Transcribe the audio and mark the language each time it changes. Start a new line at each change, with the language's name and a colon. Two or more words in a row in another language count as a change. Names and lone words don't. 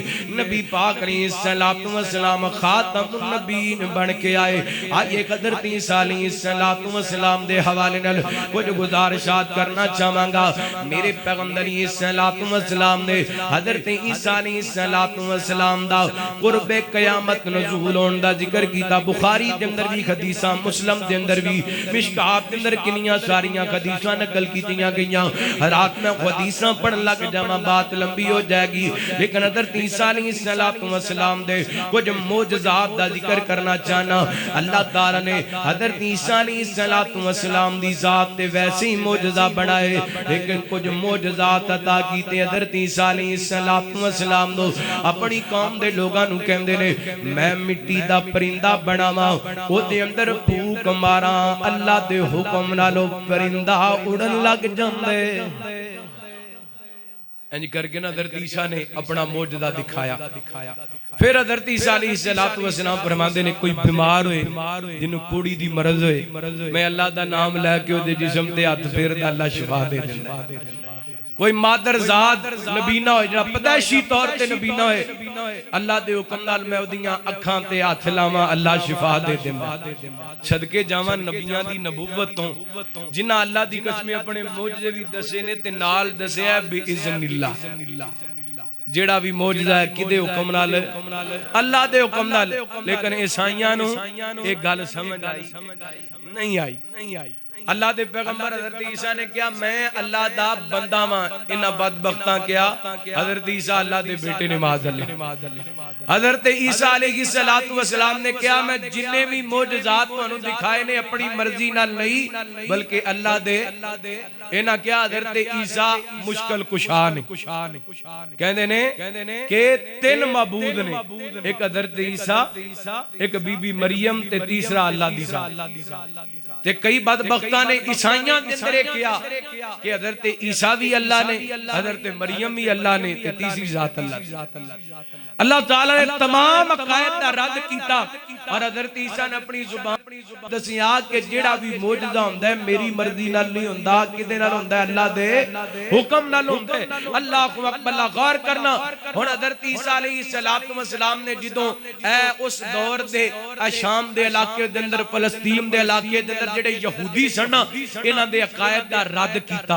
Punjabi: نبی پاک
Arabic: علیہ السلام خاتم النبیین
Punjabi: بن کے آئے. آئیے حضرت عیسیٰ
Arabic: علیہ السلام
Punjabi: دے حوالے نال کچھ گزارشات کرنا چاہاں گا. میرے پیغمبر
Arabic: علیہ السلام
Punjabi: نے حضرت عیسیٰ
Arabic: علیہ السلام
Punjabi: دا قرب قیامت نزول ہون دا ذکر کیتا. بخاری دے اندر بھی حدیثاں، مسلم دے اندر بھی، مشکات دے اندر کنیاں ساریاں حدیثاں نقل کیتیاں گئیاں. رات میں حدیثاں پڑھن لگ جاواں
Urdu: بات لمبی ہو جائے گی،
Punjabi: لیکن حضرت عیسیٰ
Arabic: علیہ السلام
Punjabi: دے کچھ معجزات دا ذکر کرنا چاہنا. اللہ تعالیٰ نے حضرت عیسیٰ
Arabic: علیہ السلام
Punjabi: دی ذات تے ویسے ہی معجزہ بڑھائے، لیکن کچھ معجزات عطا کیتے. حضرت عیسیٰ
Arabic: علیہ السلام
Punjabi: نو اپنی قوم دے لوگاں نو کہندے نے میں مٹی دا پرندہ بناواں، او دے اندر پھوک ماراں، اللہ دے حکم نالو پرندہ اڑن لگ جاندے. انج کر کے نا حضرت عیسیٰ نے اپنا معجزہ دکھایا. پھر حضرت عیسیٰ
Arabic: علیہ السلام
Punjabi: فرماندے نے کوئی بیمار ہوئے جنہوں کوڑی دی مرض ہوئے، میں اللہ دا نام لے کے او دے جسم تے ہاتھ پھیر دا اللہ شفا دے دیندا. کوئی مادر زاد نبینہ ہوئے جنہاں پیدائشی طور تے نبینہ ہوئے، اللہ دے حکم نال میں اودیاں اکھاں تے ہاتھ لاواں اللہ شفا دے دیندا. صدقے جاواں نبیاں دی نبوتوں جنہاں اللہ دی قسم اپنے معجزے بھی دسے نے تے نال دسیا ہے
Arabic: باذن اللہ.
Punjabi: جیڑا بھی معجزہ ہے کدے حکم نال؟ اللہ دے حکم نال. لیکن عیسائیاں نو ایک گل سمجھ آئی نہیں آئی. اللہ دے پیغمبر حضرت عیسیٰ نے کیا میں اللہ دا بندہ ماں، انہا بدبختاں کیا حضرت عیسیٰ اللہ دے بیٹے نے
Arabic: معاذ اللہ.
Punjabi: حضرت عیسیٰ
Arabic: علیہ السلام
Punjabi: نے کیا میں جنہیں بھی معجزات کو انہوں دکھائے نے اپنی مرضی نہ نہیں بلکہ اللہ دے. انہا کیا حضرت عیسیٰ مشکل کشا نے کہندے نے کہ تین معبود نے، ایک حضرت عیسیٰ، ایک بی بی مریم تے تیسرا اللہ دی ذات. تے کئی بدبختاں نے عیسائیاں دے اندر کیا کہ حضرت عیسیٰ بھی اللہ نے، حضرت مریم بھی اللہ نے تے تیسری ذات اللہ. اللہ تعالیٰ نے تمام عقائد دا رد کیتا اور حضرت عیسیٰ نے اپنی زبان دسیا کہ جیڑا بھی معجزہ ہوندا ہے میری مرضی نال نہیں ہوندا، کدے نال ہوندا ہے اللہ دے حکم نال ہوندا ہے.
Arabic: اللہ اکبر.
Punjabi: غور کرنا ہن حضرت عیسیٰ
Arabic: علیہ السلام
Punjabi: نے جدوں اس دور دے شام دے علاقے دے اندر، فلسطین دے علاقے دے اندر جڑے یہودی سن انہاں دے عقائد دا رد کیتا.